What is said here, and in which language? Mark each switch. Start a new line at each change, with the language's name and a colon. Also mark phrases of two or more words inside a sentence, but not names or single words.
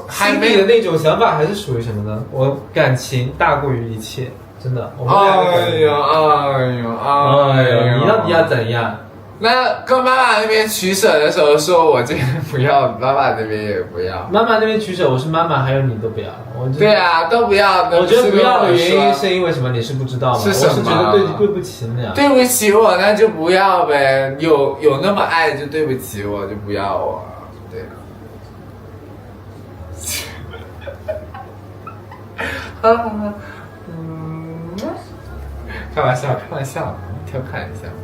Chinese: 的那種想法，還是屬於什麼呢？我感情大過於一切，真的。哎呦，你要怎樣？那跟媽媽那邊取捨的時候，說我這邊不要，媽媽那邊也不要。媽媽那邊取捨，我是媽媽，還有你都不要。對啊，都不要。我覺得不要的原因是因為什麼？你是不知道嗎？是什麼？我是覺得对不起你倆。對不起我，那就不要唄。有那麼愛就對不起我，就不要我。對。開玩笑，調侃一下。